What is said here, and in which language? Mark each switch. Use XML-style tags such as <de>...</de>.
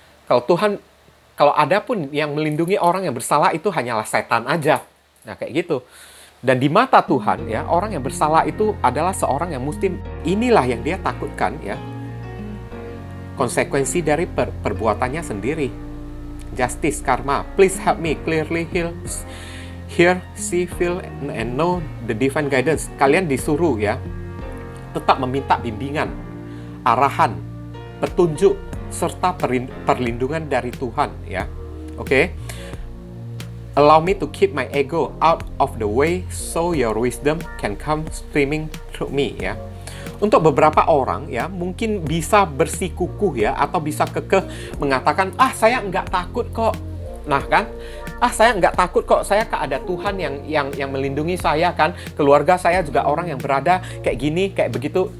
<id>Kalau ada pun yang melindungi orang yang bersalah itu hanyalah setan aja. Nah, kayak gitu. Dan di mata Tuhan, ya, orang yang bersalah itu adalah seorang yang muslim. Inilah yang dia takutkan, ya. Konsekuensi dari perbuatannya sendiri. Justice, karma.</id> <en>Please help me clearly hear, see, feel, and know the divine guidance.</en> <id>Kalian disuruh, ya, tetap meminta bimbingan, arahan, petunjuk, serta perlindungan dari Tuhan, ya. Oke.</id> <en>Allow me to keep my ego out of the way so your wisdom can come streaming through me, ya.</en> <id>Untuk beberapa orang, ya, mungkin bisa bersikukuh, ya, atau bisa kekeh mengatakan, saya nggak takut kok. Nah, kan? Saya nggak takut kok, saya ada Tuhan yang melindungi saya kan, keluarga saya juga orang yang berada kayak gini, kayak begitu.</id>